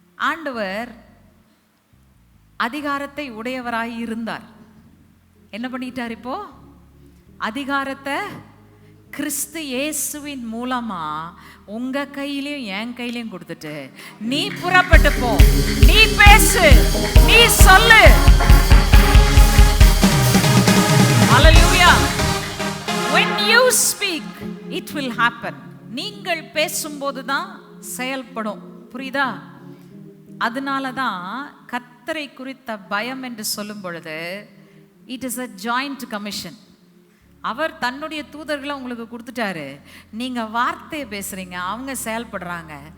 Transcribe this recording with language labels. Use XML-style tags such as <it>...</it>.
<ta>ஆண்டவர் அதிகாரத்தை உடையவராய் இருந்தார். என்ன பண்ணிட்டார்? இப்போ அதிகாரத்தை கிறிஸ்து இயேசுவின் மூலமா உங்க கையிலையும் என் கையிலையும் கொடுத்துட்டு, நீ புறப்பட்டு போ, நீ பேசு, நீ சொல்லு.</ta> <en>Hallelujah. When you speak, it will happen.</en> <ta>நீங்கள் பேசும்போது தான் செயல்படும். புரியுதா? அதனால தான் கர்த்தரை குறித்த பயம் என்று சொல்லும் பொழுது</ta> <en>it is a joint commission.</en> <ta>அவர் தன்னுடைய தூதர்களை உங்களுக்கு கொடுத்துட்டாரு. நீங்க வார்த்தையை பேசுறீங்க, அவங்க செயல்படுறாங்க.</ta>